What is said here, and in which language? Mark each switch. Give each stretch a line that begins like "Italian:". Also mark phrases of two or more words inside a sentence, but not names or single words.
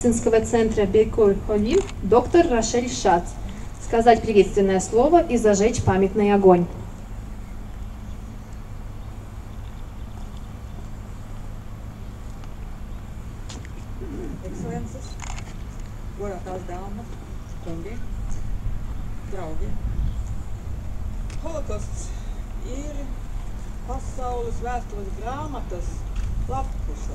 Russian: медицинского центра Бекур Холим доктор Рошель Шац сказать приветственное слово и зажечь памятный огонь.
Latvian: Ekscelences, godātās dāmas, kungi, draugi. Holokausts ir pasaules vēstures grāmatas lappusa.